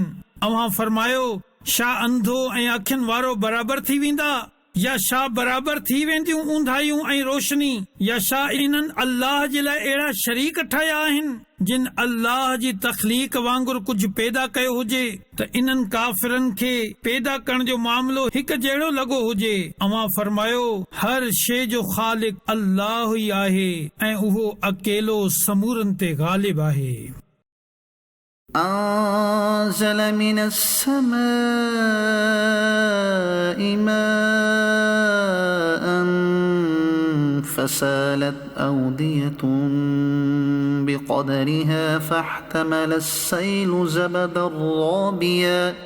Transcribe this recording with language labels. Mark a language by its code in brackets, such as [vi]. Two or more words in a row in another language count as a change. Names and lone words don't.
[sd] अव्हां फरमायो छा अंधो ऐं अखियुनि वारो बराबर थी वेंदा या छा बराबर थी वेंदियूं ऊंधाइयूं ऐं रोशनी या छा इन्हनि अल्लाह जे लाइ अहिड़ा शरीक ठाहिया आहिनि जिन अल्लाह जी तख़लीक़ वांगुरु कुझु पैदा कयो हुजे त इन्हनि काफ़िरनि खे पैदा करण जो मामलो हिकु जहिड़ो लॻो हुजे। अव्हां फरमायो हर शइ जो ख़ालिक अल्लाह ई आहे ऐं उहो अकेलो समूरनि ते ग़ालिब आहे। [ar] أنزل من السماء ماء فسالت أودية بقدرها فاحتمل السيل زبدا رابيا